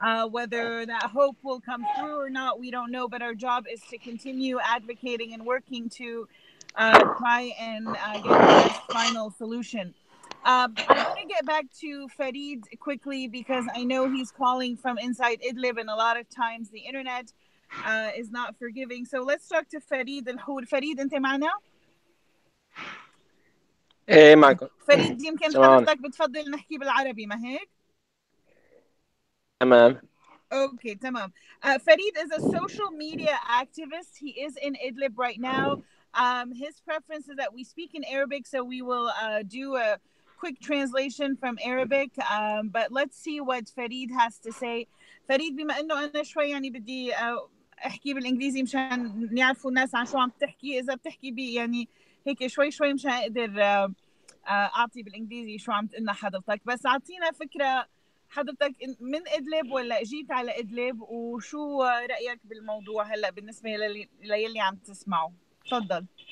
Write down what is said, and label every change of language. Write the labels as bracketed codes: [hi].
[en] Whether that hope will come through or not, we don't know. But our job is to continue advocating and working to try and get the best final solution. I want to get back to Farid quickly because I know he's calling from inside Idlib, and a lot of times the internet is not forgiving. So let's talk to Farid الحور. [ar] Farid, أنت معنا؟ ايه معكم. فريد يمكن سمعوني. حضرتك بتفضل نحكي بالعربي ما هيك؟ تمام. [en] Okay, [ar] tamam. [en] Farid is a social media activist. He is in Idlib right now. His preference is that we speak in Arabic, so we will do a quick translation from Arabic. But let's see what Farid has to say. [ar] Farid, بما إنه أنا شوي يعني بدي أحكي بالإنجليزي مشان يعرفوا الناس عن شو عم تحكي. إذا بتحكي بي يعني هيك شوي مشان أقدر أعطي بالإنجليزي شو عم تقلنا حضرتك. بس أعطينا فكرة حضرتك من إدلب ولا جيت على إدلب، وشو رأيك بالموضوع هلا بالنسبة للي عم تسمعه؟ تفضل.